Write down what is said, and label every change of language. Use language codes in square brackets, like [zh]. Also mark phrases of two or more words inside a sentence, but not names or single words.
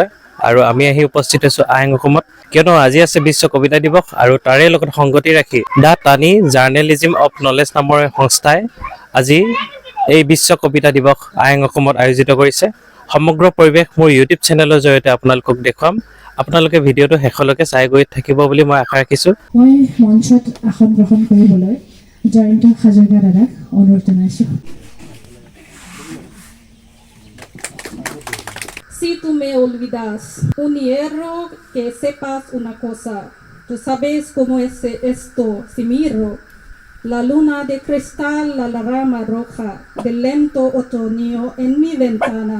[as] আৰু আমি আহি উপস্থিত হৈছোঁ আইন অসমত, কিয়নো আজি আছে বিশ্ব কবিতা দিৱস আৰু তাৰে লগত সংগতি ৰাখি দ্য টানি জাৰ্নেলিজিম অফ নলেজ নামৰ সংস্থাই আজি এই বিশ্ব কবিতা দিৱস আইন অসমত আয়োজিত কৰিছে। সমগ্ৰ পৰিৱেশ মোৰ ইউটিউব চেনেলৰ জৰিয়তে আপোনালোকক দেখুৱাম। আপোনালোকে ভিডিঅ'টো শেষলৈকে চাই গৈ থাকিব বুলি মই আশা ৰাখিছোঁ। মই মঞ্চত আসন গ্ৰহণ কৰিবলৈ জয়ন্ত হাজৰিকা দাদাক অনুৰোধ জনাইছোঁ। [es] Si tú me olvidas un hierro, que sepas una cosa. Tú sabes cómo es esto, si miro la luna de cristal, la rama roja del lento otoño en mi ventana.